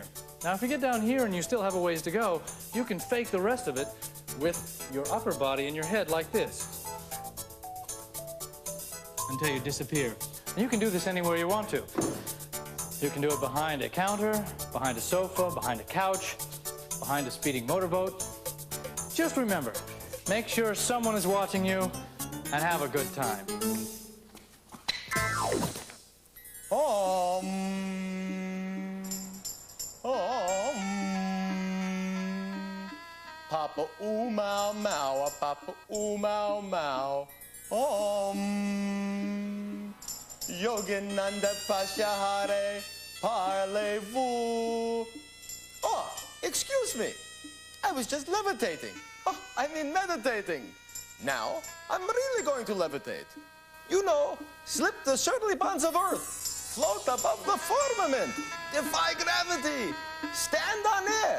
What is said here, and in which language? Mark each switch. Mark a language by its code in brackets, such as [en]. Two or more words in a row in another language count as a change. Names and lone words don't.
[en] Now, if you get down here and you still have a ways to go, you can fake the rest of it with your upper body and your head like this until you disappear. And you can do this anywhere you want to. You can do it behind a counter, behind a sofa, behind a couch, behind a speeding motorboat. Just remember, make sure someone is watching you and have a good time. Papa oo mau mau, Papa oo mau mau. Yogananda Pashahare, parlez-vous. Oh, excuse me. I was just levitating. Oh, I mean meditating. Now, I'm really going to levitate. You know, slip the surly bonds of earth, float above the firmament, defy gravity, stand on air.